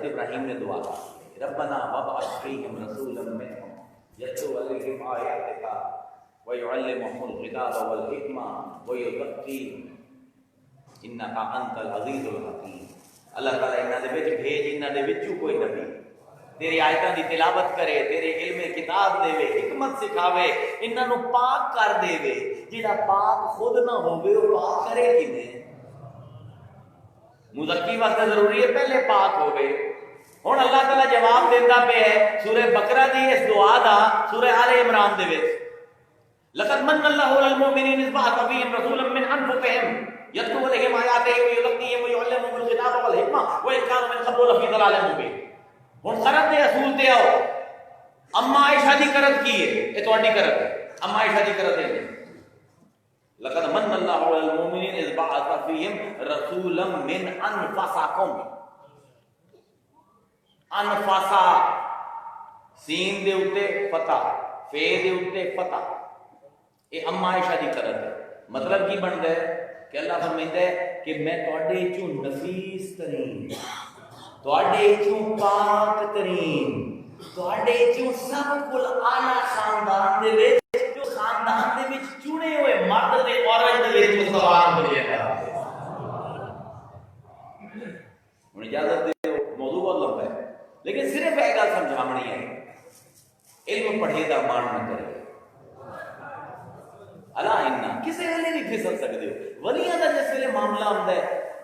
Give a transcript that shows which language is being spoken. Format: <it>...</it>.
<ur>حضرت ابراہیم نے دعا کی</ur> <ar>ربنا وابعث فیہم رسولا منہم یتلو علیہم آیاتک ویعلمہم الکتاب والحکمہ ویزکیہم انک انت العزیز الحکیم.</ar> <pa>اللہ تعالیٰ انہاں دے وچ بھیج انہاں دے وچوں کوئی نبی تیری آیتاں دی تلاوت کرے، تیرے علم کتاب دے وے، حکمت سکھاوے، انہاں نو پاک کر دے وے. جڑا پاک خود نہ ہوے او پاک کرے کیویں؟ مزکی واسطے ضروری ہے پہلے پاک ہوے. ہن اللہ تعالیٰ جواب دیندا پیا ہے سورہ بقرہ دی اس دعا دا سورہ آل عمران دے وچ.</pa> <ar>لقد من اللہ علی المؤمنین اذ بعث فیہم رسولا من انفسہم یتلو علیہم آیاتہ ویزکیہم ویعلمہم الکتاب والحکمہ وإن كانوا من قبل لفی ضلال مبین.</ar> <pa>ہن قرت دے اصول تے آؤ. اما عائشہ دی قرت کی ہے؟ اے تہاڈی قرت ہے. اما عائشہ دی قرت ہے</pa> <ar>لقد من اللہ علی المؤمنین اذ بعث فیہم رسولا من انفسکم.</ar> <pa>انفاسا سین دے اوتے فتح، فے دے اوتے فتح. اے اما عائشہ دی قرت ہے. مطلب کی بندا ہے کہ اللہ فرمائندا ہے کہ میں تواڈے چوں نفیس ترین، تواڈے چوں پاک ترین، تواڈے چوں سب کل اعلی خاندان دے وچ جو خاندان دے وچ چنے ہوئے مرد تے عورت دے وچ مستوار بنیا ہے. ہن اجازت دے موضوع بہت لمبا ہے لیکن صرف ایک گل سمجھاونی ہے، علم پڑھے دا مان نہ کرے. اللہ انہا کسی ویلے نہیں پھسل سکتے ہو. ولیاں دا جس ویلے معاملہ ہوندا ہے</pa>